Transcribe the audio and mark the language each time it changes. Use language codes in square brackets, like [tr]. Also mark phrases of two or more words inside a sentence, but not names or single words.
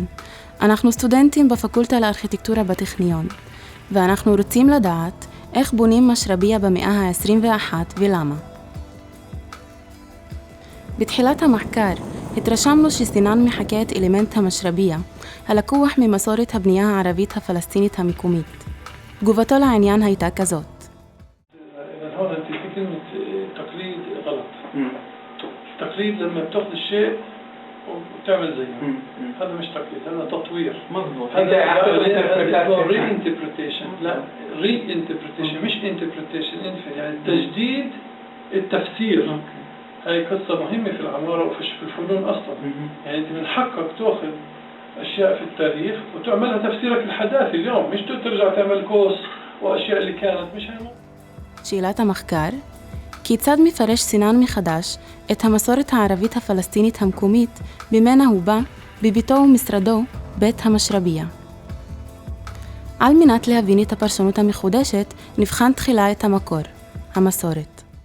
[he] אנחנו סטודנטים בפקולטה לארכיטקטורה בטכניון, ואנחנו רוצים לדעת איך בונים משרביה במאה ה-21 ולמה. בתחילת המחקר התרשמנו שסינן מחקה את אלמנט המשרביה, הלקוח ממסורת הבנייה הערבית הפלסטינית המקומית. תגובתו לעניין הייתה כזאת. [ar] هون انت في كلمة تقليد غلط. تقليد لما بتاخذ الشيء وبتعمل زيه. هذا مش تقليد، هذا تطوير. مضبوط. هذا reinterpretation. لا reinterpretation مش interpretation. يعني تجديد التفسير. هاي قصة مهمة في العمارة وفي الفنون أصلا. يعني أنت من حقك تأخذ أشياء في التاريخ وتعملها تفسيرك الحداثي اليوم، مش ترجع تعمل كوس وأشياء اللي كانت مش هي. [he] שאלת המחקר, כיצד מפרש סינן מחדש את המסורת הערבית הפלסטינית המקומית ממנה הוא בא בביתו ומשרדו בית המשרביה. על מנת להבין את הפרשנות המחודשת, נבחן תחילה את המקור, המסורת.